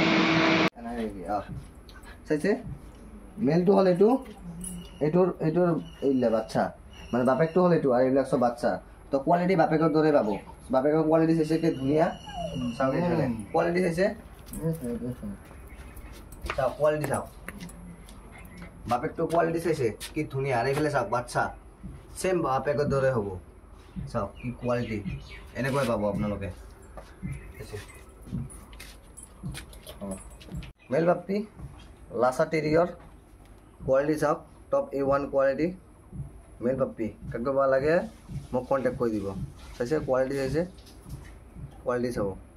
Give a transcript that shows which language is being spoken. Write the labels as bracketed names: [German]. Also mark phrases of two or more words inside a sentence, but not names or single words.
[Assamese] চাইছে মেলটো হ'ল এইটোৰ এইলে বাচ্চা মানে বাপেকটো হ'ল এইটো আৰু এইবিলাক চব বাচ্চা তো কোৱালিটি বাপেকৰ দৰে পাব বাপেকৰ কোৱালিটি চাইছে কি ধুনীয়া চাওক কোৱালিটি চাইছে চাওক কোৱালিটি চাওক বাপেকটো কোৱালিটি চাইছে কি ধুনীয়া আৰু এইফালে চাওক বাচ্চা ছেম বাপেকৰ দৰে হ'ব চাওক কি কোৱালিটি এনেকৈ পাব আপোনালোকে মেল বাপি লাসা টেরিয়র কোয়ালিটি চাওক টপ A1 কোয়ালিটি মেল বাপি কাক ভাল লাগে মোক কন্টাক্ট কৰি দিব চাইছে কোয়ালিটি চাব